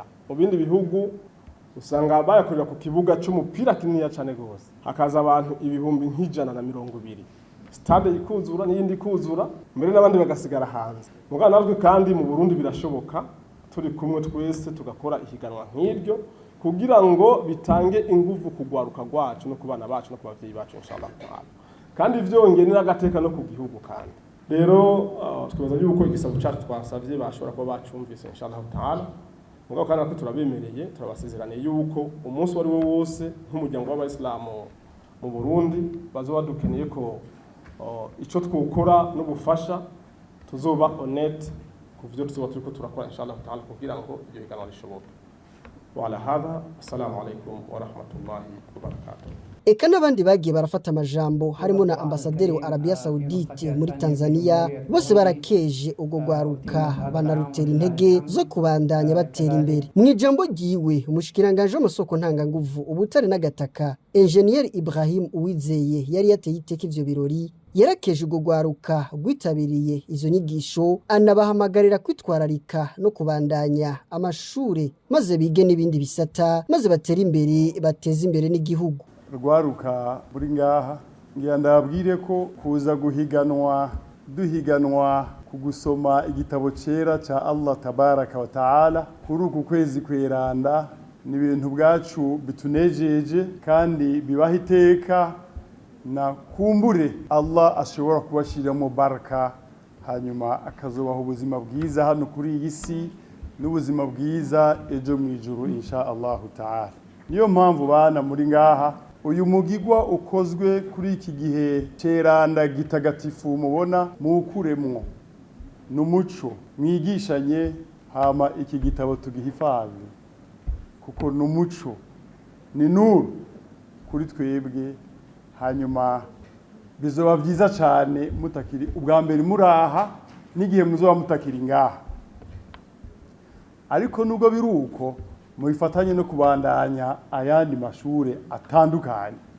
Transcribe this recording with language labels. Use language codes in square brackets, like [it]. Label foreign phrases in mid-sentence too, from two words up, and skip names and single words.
[rn] Mu bindi bihugu usanga bayakorera ku kibuga cy'umupira kinini cyane gose hakaza abantu ibihumbi nk'ijana na 200, stade ikuzura n'iyindi kuzura mbere n'abandi bagasigara hanze. Mugana natwe kandi mu Burundi birashoboka turi kumwe twese tugakora ihiganwa nk'iryo kugira ngo bitange inguvu kugwaruka rwacu no kubana bacu no kubavyeyi bacu [ar] إن شاء الله تعالى, [rn] kandi vyongeye n'agateka no ku gihugu. Kandi rero twibaza yuko igisabo cyacu twasavye bashobora kuba bacumvise [ar] إن شاء الله تعالى. [rn] Mugabo kandi ko turabemereye turabasezeraniye yuko umunsi wari wo wose nk'umuryango w'Abayisilamu mu Burundi bazoba dukeneye ko ico twukora no bufasha tuzoba honnête ku byo tuzoba turiko turakora [ar] إن شاء الله تعالى [rn] kugira ngo ibyo biganwa bishoboke. [ar] وعلى هذا السلام عليكم ورحمة الله وبركاته. [rn] eka n'abandi bagiye barafata amajambo harimo na ambasaderi wa Arabia Saudite muri Tanzania bose barakeje ubwo gwaruka banarutera intege zo kubandanya batera imbere. Mu ijambo ryiwe umushikiranganje w'amasoko ntanganguvu ubutare n'agataka Engineer Ibrahim Uwizeye yari yateye iteka ivyo birori yarakeje ubwo gwaruka rwitabiriye izo nyigisho anabahamagarira kwitwararika no kubandanya amashure maze bige n'ibindi bisata maze batera imbere bateza imbere n'igihugu. Rwaruka buri ngaha ngira ndabwire ko kuza duhiganwa kugusoma igitabo cera ca [ar] الله تبارك وتعالى [rn] kuri uku kwezi kweranda ni ibintu bwacu bitunejeje kandi bibaha iteka na kumbure Allah ashobora kubashiramo baraka hanyuma akazobaho ubuzima bwiza hano kuri iyi si n'ubuzima bwiza ejo mu ijuru [ar] إن شاء الله تعالى. [rn] Niyo mpamvu bana muri ngaha uyu mugigwa ukozwe kuri iki gihe ceranda gitagatifu mubona mukuremwo n'umuco mwigishanye hama iki gitabo tugihifaze kuko n'umuco ni nuru kuri twebwe hanyuma bizoba byiza cyane mutakiri ubwa mbere muraha n'igihe muzoba mutakiri ngaha ariko nubwo biruko mubifatanye no kubandanya ayandi mashure atandukanye.